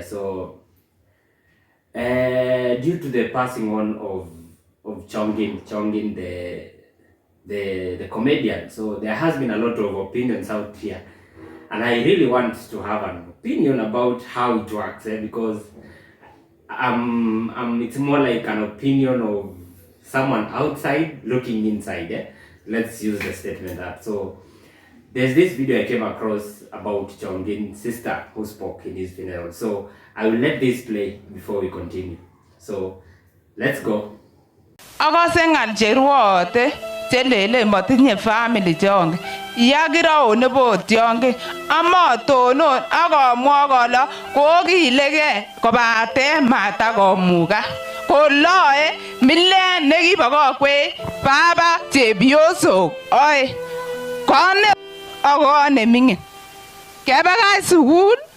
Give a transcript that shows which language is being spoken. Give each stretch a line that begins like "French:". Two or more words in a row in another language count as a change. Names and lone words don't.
English: So, due to the passing on of Chongin, the comedian, so there has been a lot of opinions out here, and I really want to have an opinion about how it works, because it's more like an opinion of someone outside looking inside. Let's use the statement that. So there's this video I came across about Chongin's sister who spoke in his funeral. So I will let this play before we continue. So let's go.
Kalenjin: Akasengal cheruote chelele matinye family chonge yakiro nebo tionge amatonon akamwa kole kokilege kobate matakomuka koloe milen nekibokokwe baba chepyosok oe kone akone mingin kebakach sukul